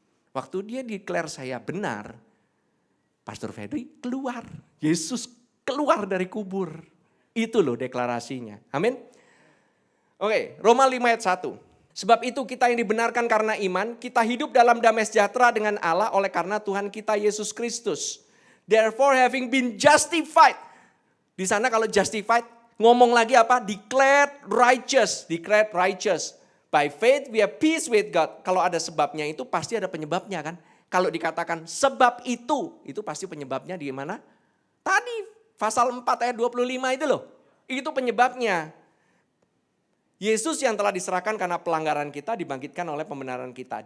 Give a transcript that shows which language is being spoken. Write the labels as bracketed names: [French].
[Indonesian] Waktu dia declare saya benar, Pastor Fedri keluar. Yesus keluar dari kubur. Itu loh deklarasinya. Amin. Oke, Roma 5 ayat 1. Sebab itu kita yang dibenarkan karena iman, kita hidup dalam damai sejahtera dengan Allah oleh karena Tuhan kita Yesus Kristus. [English] Therefore having been justified. [Indonesian] Di sana kalau justified, ngomong lagi apa? [English] Declared righteous. By faith we have peace with God. [Indonesian] Kalau ada sebabnya itu pasti ada penyebabnya kan. Kalau dikatakan sebab itu pasti penyebabnya di mana? Tadi pasal 4 ayat 25 itu loh. Itu penyebabnya. Yesus yang telah diserahkan karena pelanggaran kita dibangkitkan oleh pembenaran kita.